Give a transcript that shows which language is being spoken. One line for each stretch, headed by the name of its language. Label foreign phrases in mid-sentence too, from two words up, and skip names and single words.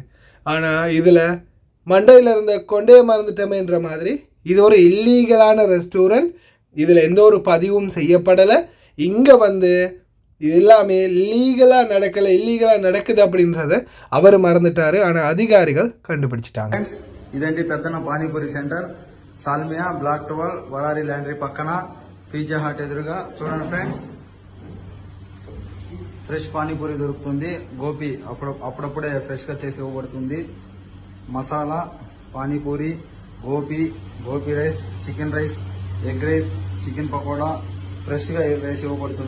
Tamil: ஆனால் இதில் மண்டையில் இருந்த கொண்டே மறந்துட்டோமேன்ற மாதிரி இது ஒரு இல்லீகலான ரெஸ்டாரண்ட், இதில் எந்த ஒரு பதிவும் செய்யப்படலை. இங்கே இது எல்லாமே லீகலாக நடக்கலை, இல்லீகலாக நடக்குது அப்படின்றத அவர் மறந்துட்டார். ஆனால் அதிகாரிகள் கண்டுபிடிச்சிட்டாங்க.
Telugu: ఇదండి పెద్దన పానీపూరి సెంటర్, సాల్మియా బ్లాక్ 12 వరారి ల్యాండరీ పక్కన పిజ్జా హట్ ఎదురుగా. చూడండి ఫ్రెండ్స్, ఫ్రెష్ పానీపూరి దొరుకుతుంది. గోపి అప్పుడప్పుడే ఫ్రెష్ గా చేసి ఇవ్వబడుతుంది. మసాలా పానీపూరి, గోపి రైస్, చికెన్ రైస్, ఎగ్ రైస్, చికెన్ పకోడా ఫ్రెష్ గా వేసి ఇవ్వబడుతుంది.